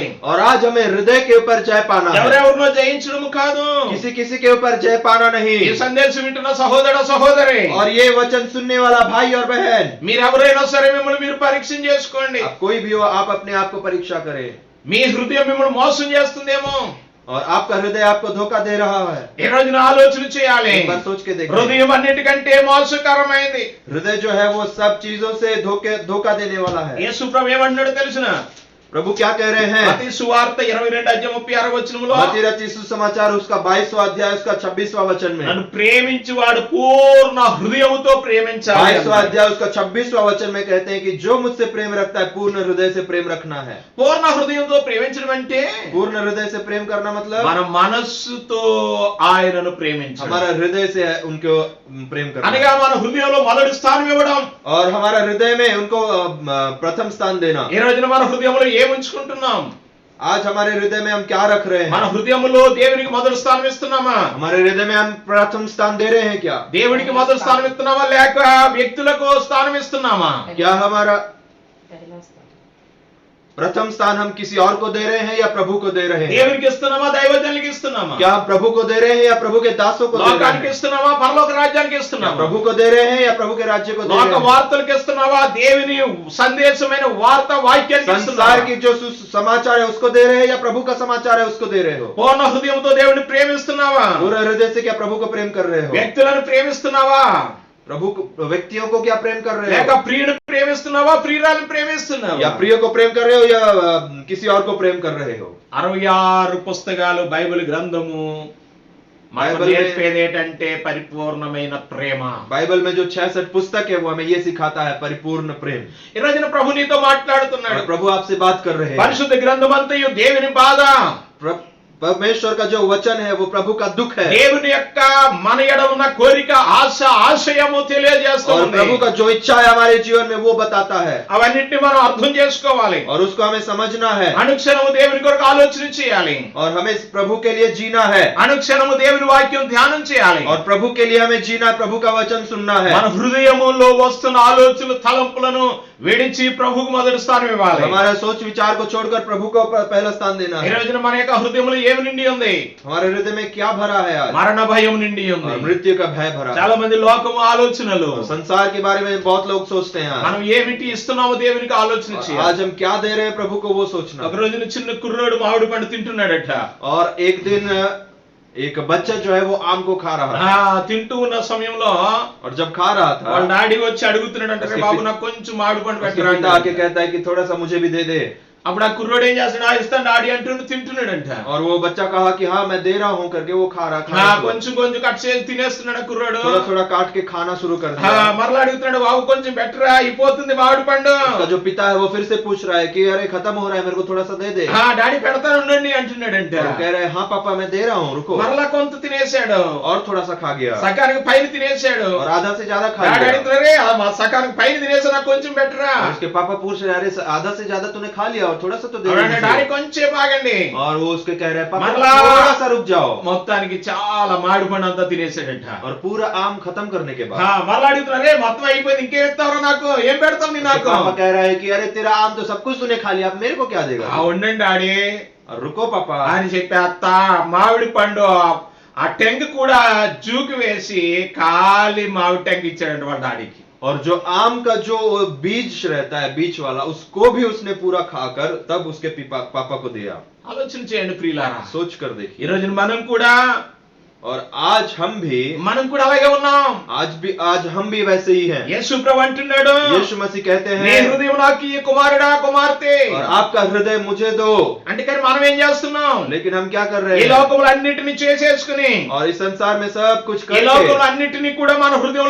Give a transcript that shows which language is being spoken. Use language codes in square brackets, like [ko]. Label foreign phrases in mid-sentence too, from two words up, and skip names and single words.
[hi] और आज हमें हृदय के ऊपर जय पाना है, [te] ఎవరెవరినో జయించడం కాదు. [hi] किसी किसी के ऊपर जय पाना नहीं। [te] ఈ సందేశం వింటున్న సహోదర సహోదరి, [hi] और ये वचन सुनने वाला भाई और बहन, [te] మీరు ఎవరైనా సరే మిమ్మల్ని మీరు పరీక్ష చేసుకోండి. [hi] आप कोई भी हो, आप अपने आप को परीक्षा करें। [te] మీ హృదయం మిమ్మల్ని మోసం చేస్తుందేమో. [hi] और आपका हृदय आपको धोखा दे रहा है, [te] ఈ రోజున ఆలోచన చేయాలి. [hi] एक बार सोच के देखिए। [te] హృదయం అన్నిటికంటే మోసకరమైనది. [hi] हृदय जो है वो सब चीजों से धोखा देने वाला है। [te] యేసు ప్రభు ఏమంటున్నాడో తెలుసునా? [hi] प्रभु क्या कह रहे हैं? [te] మత్తయి సువార్త 22:36 [hi] मत्ती रचित सुसमाचार उसका 22वां अध्याय उसका 26वां वचन में, [te] నన్ను ప్రేమించువాడు పూర్ణ హృదయముతో ప్రేమించాలి. [hi] 22वां अध्याय उसका 26वां वचन में कहते हैं कि जो मुझसे प्रेम रखता है पूर्ण हृदय से प्रेम रखना है। [te] పూర్ణ హృదయంతో ప్రేమించడం అంటే [hi] पूर्ण हृदय से प्रेम करना मतलब [te] మన మనస్సుతో ఆయనను ప్రేమించడం. [hi] हमारा हृदय से उनको प्रेम करना, [te] అనగా మన హృదయంలో మొదటి స్థానం ఇవ్వడం. [hi] और हमारा हृदय में उनको प्रथम स्थान देना। [te] ఈ రోజున మన హృదయంలో ఏం ఉంచుకుంటున్నాం? [hi] आज हमारे हृदय में हम क्या रख रहे [te] మన [hi] हैं? [te] హృదయంలో దేవునికి మొదటి స్థానం ఇస్తున్నామా? [hi] हमारे हृदय में हम प्रथम स्थान दे रहे हैं क्या? [te] దేవునికి మొదటి స్థానం ఇస్తున్నామా లేక వ్యక్తులకు స్థానం ఇస్తున్నామా? [hi] क्या हमारा प्रथम स्थान हम किसी और को दे रहे हैं या प्रभु को दे रहे हैं? [te] దేవునికి ఇస్తున్నామా దైవజనులకు ఇస్తున్నామా? [hi] क्या हम प्रभु को दे रहे हैं या प्रभु के दासों को दे रहे [te] లోకానికి [hi] हैं? [te] ఇస్తున్నామా పరలోక రాజ్యానికి [hi] क्या [te] ఇస్తున్నామా? [hi] प्रभु को दे रहे हैं या प्रभु के राज्य को दे [te] లోక [hi] रहे हैं? [te] వార్తలకు ఇస్తున్నావా దేవుని సందేశమైన వార్త వాక్యానికి [hi] संसार [te] ఇస్తున్నావా? [hi] की जो समाचार है उसको दे रहे हैं या प्रभु का समाचार है उसको दे रहे हो? [te] పూర్ణ హృదయంతో దేవుని ప్రేమిస్తున్నావా? [hi] पूरे हृदय से क्या प्रभु को प्रेम कर रहे हो? [te] వ్యక్తులను ప్రేమిస్తున్నావా [hi] प्रभु व्यक्तियों को क्या प्रेम कर रहे [te] లేక [hi] हो? [te] ప్రియుని ప్రేమిస్తున్నావా ప్రియురాలను ప్రేమిస్తున్నావా? [hi] या प्रिय को प्रेम कर रहे हो या किसी और को प्रेम कर रहे हो? [te] 66 పుస్తకాలు బైబిల్ గ్రంథము మనకు [hi] బైబిల్ में- [te] నేర్పేది ఏంటంటే పరిపూర్ణమైన ప్రేమ. [hi] बाइबल में जो 66 पुस्तक है वो हमें ये सिखाता है परिपूर्ण प्रेम। [te] ఈ రోజున ప్రభు నీతో మాట్లాడుతున్నాడు. [hi] और प्रभु आपसे बात कर रहे हैं। [te] పరిశుద్ధ గ్రంథమంతయు దేవుని బాధ, [hi] परमेश्वर का जो वचन है वो प्रभु का दुख है, [te] దేవుని యొక్క మన ఎడల ఉన్న కోరిక ఆశ ఆశయము [hi] और [te] తెలియజేస్తుంది. [hi] प्रभु का जो इच्छा है हमारे जीवन में वो बताता है, [te] అవన్నిటిని మనం అర్థం చేసుకోవాలి. [hi] और उसको हमें समझना है, [te] అనుక్షణము దేవుని కొరకు ఆలోచన చేయాలి. [hi] और हमें इस प्रभु के लिए जीना है, [te] అనుక్షణము దేవుని వాక్యం ధ్యానం చేయాలి. [hi] और प्रभु के लिए हमें जीना है, प्रभु का वचन सुनना है। [te] మన హృదయములో వస్తున్న ఆలోచనలు తలంపులను విడిచి ప్రభువుకు మొదటి స్థానం ఇవ్వాలి. [hi] हमारा सोच विचार को छोड़कर प्रभु को पहला स्थान देना [te] ఈ [hi] है। [te] రోజున మన యొక్క హృదయంలో ఏమి నిండి ఉంది? [hi] हमारे हृदय में क्या भरा है आज? [te] మరణ భయం నిండి ఉంది. [hi] और मृत्यु का भय भरा है। [te] చాలా మంది లోకము ఆలోచనలు. [hi] और संसार के बारे में बहुत लोग सोचते हैं आज। [te] మనం ఏమిటి ఇస్తున్నామో దేవునికి ఆలోచన [hi] और [te] చేయాలి. [hi] आज हम क्या दे रहे हैं प्रभु को वो सोचना। [te] ఒక రోజున చిన్న కుర్రోడు మామిడి పండు తింటున్నాడట. [hi] और एक दिन एक बच्चा जो है वो आम को खा रहा था, [te] తింటూ ఉన్న సమయంలో [hi] और जब खा रहा था [te] వాళ్ళ డాడీ వచ్చి అడుగుతున్నాడంట, రే బాబు నాకు కొంచెం మామిడి పండు [hi] उसके [te] పెట్టరా [hi] पिता आके कहता है कि थोड़ा सा मुझे भी दे दे। [te] అప్పుడు ఆ కుర్రోడు ఏం చేస్తాడు? ఇస్తాను డాడీ అంటూ తింటున్నాడంట. [hi] और वो बच्चा कहा कि हाँ मैं दे रहा हूँ करके वो खा रहा था। [te] కొంచెం కొంచెం కట్ చేసి తినేస్తున్నాడు ఆ కుర్రోడు. [hi] थोड़ा थोड़ा काट के खाना शुरू कर दिया। [te] మరలా అడుగుతున్నాడు, బాబు కొంచెం బెటరా అయిపోతుంది మామిడి పండు. [hi] उसका जो पिता है वो फिर से पूछ रहा है कि अरे खत्म हो रहा है, मेरे को थोड़ा सा दे दे। [te] డాడీ పెడతాను ఉండండి అంటున్నాడంట. [hi] और वो कह रहे हैं हाँ पापा मैं दे रहा हूँ रुको। [te] మరలా కొంత తినేశాడు, [hi] और थोड़ा सा खा गया, [te] సకానికి పైన తినేశాడు. [hi] और आधा से ज्यादा खा [te] డాడీ [hi] लिया। [te] అడుగుతున్నారే, సకానికి పైన తినేసా నాకు కొంచెం బెటరా. [hi] और उसके पापा पूछ रहे हैं अरे आधा से ज्यादा तूने खा लिया और थोड़ा सा तो दे दे [te] డాడీ [hi] मुझे। [te] కొంచెం ఆగండి. [hi] और वो उसके कह रहे हैं पापा [te] मरला। [hi] थोड़ा सा रुक जाओ। [te] మొత్తానికి చాలా మామిడి పండు అంతా తినేసాడంట. [hi] और पूरा आम खत्म करने के बाद [te] మరలా అడుగుతున్నారే, మొత్తం అయిపోయింది ఇంకేం ఇస్తావురా నాకు, ఏం పెడతావు నీ [hi] उसके [te] నాకు? [hi] पापा कह रहा है कि अरे तेरा आम तो सब कुछ तूने खा लिया, अब मेरे को क्या देगा? [te] ఉండండి డాడీ [hi] और रुको पापा। [te] అని చెప్పి అత్త మామిడి పండు ఆ టెంక్ కూడా జూకి వేసి ఖాళీ మామిడి టెంక్ ఇచ్చాడంట వాళ్ళ డాడీకి. [hi] और जो आम का जो बीज रहता है बीच वाला उसको भी उसने पूरा खाकर तब उसके पापा को दिया। [te] ఆలోచన చేయండి ప్రియులారా. [hi] सोच कर देखिए। [te] ఈ రోజు మనం కూడా [hi] और आज हम भी [te] అలాగే ఉన్నాం. [hi] आज हम भी वैसे ही हैं। [te] యేసు ప్రభు అంటున్నాడు, [hi] यीशु मसीह कहते [te] నీ [hi] हैं [te] హృదయం నాకు ఈ కుమారుడా కుమార్తె. [hi] और आपका हृदय मुझे दो। [te] అంటే కానీ మనం ఏం చేస్తున్నాం? [hi] लेकिन हम क्या कर रहे [te] ఈ [hi] हैं? [te] లోకములు అన్నిటిని చేసేసుకుని, [hi] और इस संसार में सब कुछ [te] ఈ [hi] करके [te] లోకములు అన్నిటిని కూడా మన హృదయంలో